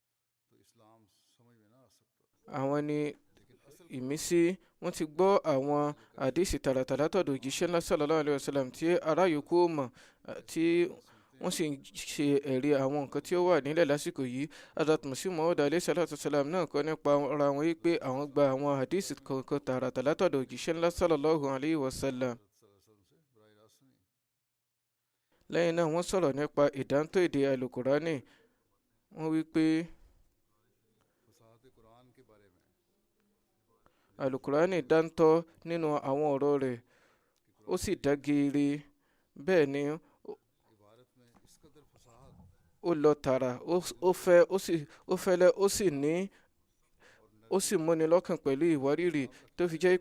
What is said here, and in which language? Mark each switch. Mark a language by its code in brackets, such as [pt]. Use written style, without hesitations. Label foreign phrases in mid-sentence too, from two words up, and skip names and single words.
[yo] Àwọn ni ìmísí, wọ́n ti gbọ́ àwọn hadith tààràtàrà tọ̀dọ̀ òjíṣẹ́ ńlá [ar] صلى الله عليه وسلم [yo] tí ará yòókù mọ̀, tí wọ́n sì ń ṣe ẹ̀rí àwọn nǹkan tí ó wà nílẹ̀ lásìkò yìí. Hazrat Masih Maud [ar] عليه الصلاة والسلام [yo] náà kọ́ nípa ara wọn wípé àwọn gba àwọn hadith kọ̀ọ̀kan tààràtàrà tọ̀dọ̀ òjíṣẹ́ ńlá [ar] صلى الله عليه وسلم. [yo] Lẹ́yìn náà wọ́n sọ̀rọ̀ nípa ìdántó èdè alukurani. Wọ́n wípé alukurani dáńtọ́ nínú àwọn ọ̀rọ̀ rẹ̀, ó sì dá geere, bẹ́ẹ̀ ni ó lọ tààrà, ó fẹ́lẹ́, ó sì múni lọ́kàn pẹ̀lú ìwárìrì, tó fi jẹ́ pé